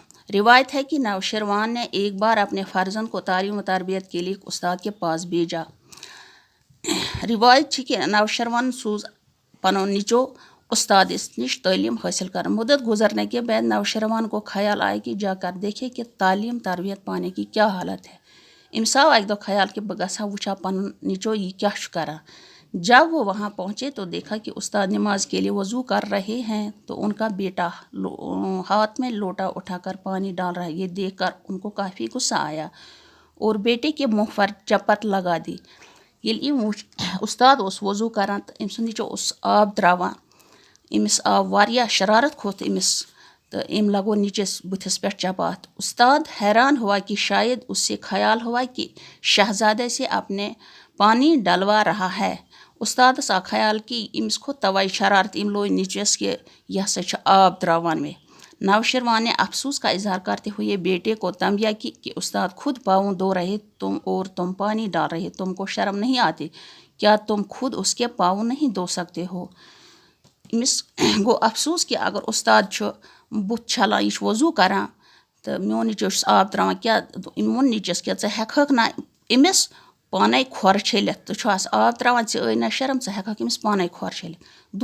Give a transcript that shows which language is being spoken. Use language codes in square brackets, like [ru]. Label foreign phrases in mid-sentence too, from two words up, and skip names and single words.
[ur] روایت ہے کہ نوشروان نے ایک بار اپنے فرزند کو تعلیم و تربیت کے لیے استاد کے پاس بھیجا. [ks] روایت چھ کہ نوشروان سوز پنن نیچو استادس نش [ur] تعلیم حاصل کرنے. مدت گزرنے کے بعد نوشروان کو خیال آیا کہ جا کر دیکھے کہ تعلیم تربیت پانے کی کیا حالت ہے. [ks] أمِس آو اکہ دۄہ خیال کہ بہٕ گژھٕ ہا وٕچھا پنن نیچو یہ کیا چھُ کران. [ur] جب وہ وہاں پہنچے تو دیکھا کہ استاد نماز کے لیے وضو کر رہے ہیں تو ان کا بیٹا ہاتھ میں لوٹا اٹھا کر پانی ڈال رہا ہے. یہ دیکھ کر ان کو کافی غصہ آیا اور بیٹے کے منہ پر چپت لگا دی. [ks] ییٚلہِ أمۍ وُچھ استاد اوس وضو کران تہٕ أمۍ سُنٛد نیچو اوس آب تراوان. أمِس آو واریاہ شرارت کھوٚت أمِس تو أمۍ لگو نیچس بتھس پٮ۪ٹھ چپات. [ur] استاد حیران ہوا کہ شاید اس سے خیال ہوا کہ شہزادے سے اپنے پانی ڈلوا رہا ہے. [ks] استادس آو خیال کہ أمِس کھوٚت توے شرارت أمۍ لوگ نیچس کہ یہ ہسا چھُ آب تراوان مے. [ur] نوشروان نے افسوس کا اظہار کرتے ہوئے بیٹے کو تنبیہ کی کہ استاد خود پاؤں دھو رہے اور تم پانی ڈال رہے. تم کو شرم نہیں آتی کیا تم خود اس کے پاؤں نہیں دھو سکتے ہو. [ks] أمِس گوٚو افسوس کہ اگر استاد چھُ بُتھ چھلان یہ چھُ وضو کران تو میون نیچو چھُس آب تراوان کیا أمۍ ووٚن نیچس کیا ژٕ ہٮ۪کہٕ نا أمِس پانے کھۄر چھٔلِتھ. ژٕ چھُہس آب تراوان ژےٚ ٲے نا شرم ژٕ ہٮ۪کہٕ أمِس پانے کھۄر چھٔلِتھ.